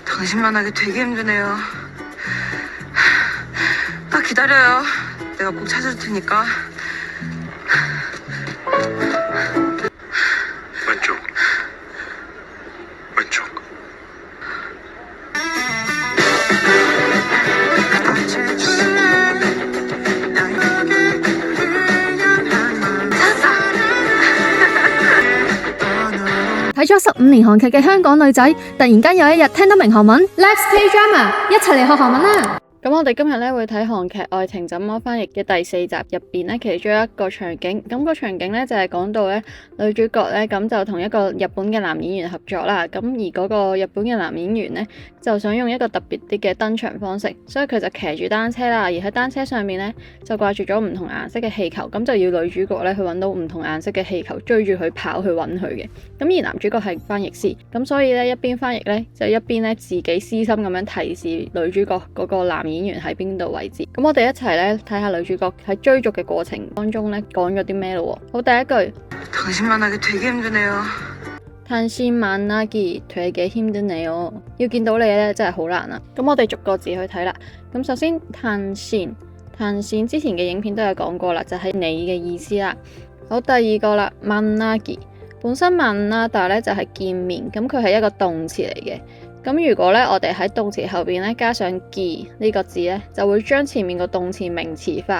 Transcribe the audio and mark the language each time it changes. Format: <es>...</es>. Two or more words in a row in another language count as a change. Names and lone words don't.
<ko>당신만 하기 되게 힘드네요. 딱 기다려요. 내가 꼭 찾을 테니까. 왼쪽. 왼쪽.</ko> <yue>睇咗15年韓劇嘅香港女仔，突然間有一日聽得明韓文 ，</yue> <en>Let's play drama，</en> <yue>一齊嚟學韓文啦！咁我哋今日咧會睇韓劇《愛情怎麼翻譯》嘅第4集入邊咧，其中一個場景，咁個場景咧就係講到咧女主角咧咁就同一個日本嘅男演員合作啦，咁而嗰個日本嘅男演員咧就想用一個特別啲嘅登場方式，所以佢就騎住單車啦，而喺單車上面咧就掛住咗唔同顏色嘅氣球，咁就要女主角咧去揾到唔同顏色嘅氣球，追住佢跑去揾佢嘅。咁而男主角係翻譯師，咁所以咧一邊翻譯咧就一邊咧自己私心咁樣提示女主角嗰個男演員喺邊度位置。咁我哋一齊咧睇下女主角喺追逐嘅過程當中咧講咗啲咩咯。好，第一句，</yue> <ko>당신만 하기 되게 힘드네요. 당신 만나기 되게 힘드네요。</ko> <yue>要見到你咧真係好難啊。咁我哋逐個字去睇啦。咁首先당신之前嘅影片都有講過啦，就係你嘅意思啦。好，第二個啦，만나기本身만나다咧就係見面，咁佢係一個動詞嚟嘅。咁如果咧我哋喺動詞後邊咧加上기呢個字咧，就會將前面個動詞名詞化。</yue>